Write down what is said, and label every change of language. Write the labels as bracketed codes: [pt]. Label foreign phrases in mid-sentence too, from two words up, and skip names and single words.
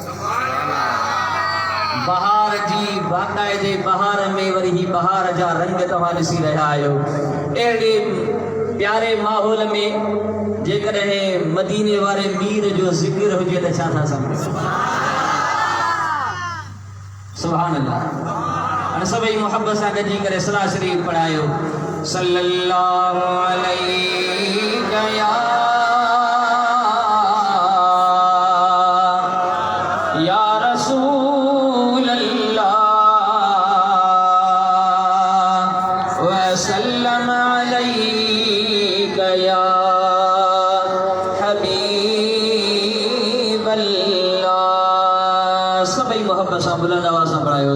[sd] बहार जी बाक़ाइदे बहार में वरी ही बहार जा रंग तव्हां ॾिसी रहिया आहियो। अहिड़े प्यारे माहौल में जेकॾहिं मदीने वारे मीर जो ज़िक्र हुजे त छा था सम्झो। [ar] سبحان الله. [sd] हाणे सभई मोहब्बत सां गॾिजी करे सलात शरीफ़ पढ़ायो। [ar] صلى الله عليه يا رسول الله وسلم عليك يا حبيب الله. [sd] सभई मोहब्बत सां बुलंद आवाज़ सां पढ़ायो।